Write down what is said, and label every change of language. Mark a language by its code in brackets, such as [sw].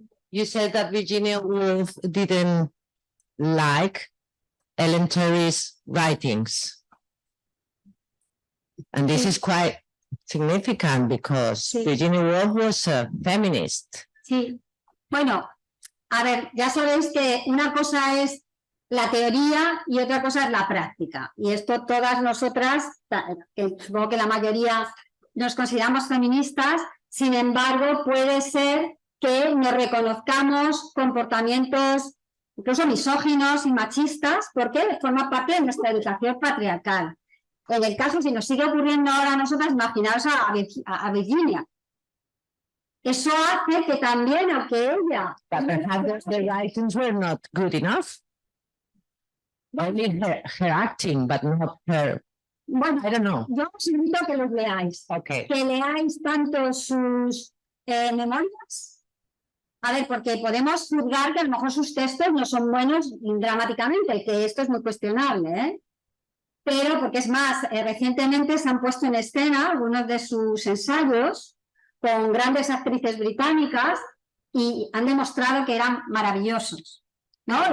[en] You said that Virginia Woolf didn't like Ellen Terry's writings. And this is quite significant because Virginia Woolf was a feminist. [es] Sí, bueno, a ver, ya sabéis que una cosa es la teoría y otra cosa es la práctica. Y esto todas nosotras, que supongo que la mayoría nos consideramos feministas, sin embargo, puede ser que nos reconozcamos comportamientos incluso misóginos y machistas porque forma parte de nuestra educación patriarcal. En el caso, si nos sigue ocurriendo ahora a nosotras, imaginaos a Virginia. Eso hace que también, aunque ella... [en] But perhaps the writings were not good enough. Only her acting, but not her. [es] Bueno, [en] I don't know. [es] yo os invito a que los leáis. [en] Okay. [es] Que leáis tanto sus memorias. A ver, porque podemos juzgar que a lo mejor sus textos no son buenos dramáticamente, que esto es muy cuestionable, ¿eh? Pero, porque es más, recientemente se han puesto en escena algunos de sus ensayos con grandes actrices británicas y han demostrado que eran maravillosos, ¿no?